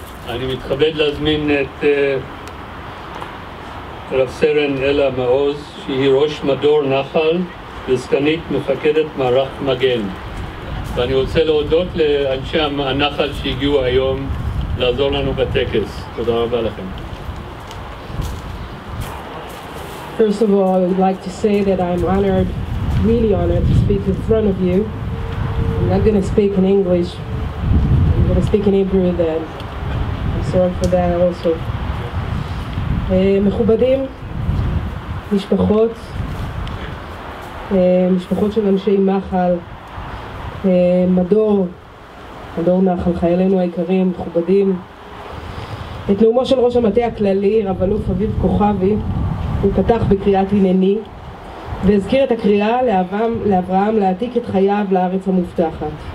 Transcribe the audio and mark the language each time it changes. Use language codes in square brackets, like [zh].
[he] אני מתכבד להזמין את רב סרן אלה מעוז, שהיא ראש מדור נחל וסגנית מפקדת מערך מגן. ואני רוצה להודות לאנשי הנחל שהגיעו היום לעזור לנו בטקס. תודה רבה לכם. [en] First of all, I would like to say that I'm honored, really honored, to speak in front of you. I'm not going to speak in English. I'm going to speak in Hebrew then. I'm sorry for that also. [he] מכובדים, משפחות של אנשי מחל, מדור נחל, חיילינו היקרים, מכובדים. את נאומו של ראש המטה הכללי, רב אלוף אביב כוכבי, הוא פתח בקריאת הנני והזכיר את הקריאה לאברהם להעתיק את חייו לארץ המובטחת.